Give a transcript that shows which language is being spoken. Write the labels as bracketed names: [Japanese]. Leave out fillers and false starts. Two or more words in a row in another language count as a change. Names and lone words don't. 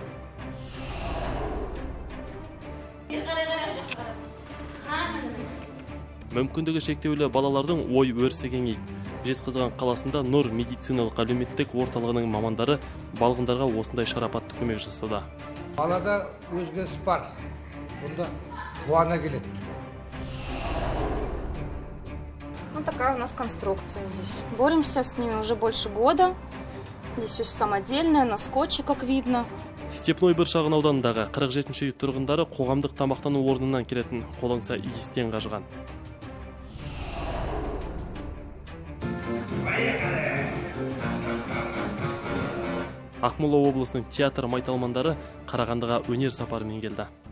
[Kazakh] Мүмкіндігі шектеулі балалардың ой өрісі кеңейді. Жезқазған қаласында Нұр медициналық әлеуметтік орталығының мамандары балғындарға осындай шарапатты көмек жасады. Балада өзгеріс бар. Бұнда қуана келеді. [Russian] Вот такая у нас конструкция здесь. Боремся с ней уже больше года. Здесь все самодельное, на скотче, как видно. [Kazakh] Степной бір шағын ауданындағы 47-ші үй тұрғындары қоғамдық тамақтану орнынан келетін қолаңса иістен қажыған. Ақмола облысының театр майталмандары Қарағандыға өнер сапарымен келді.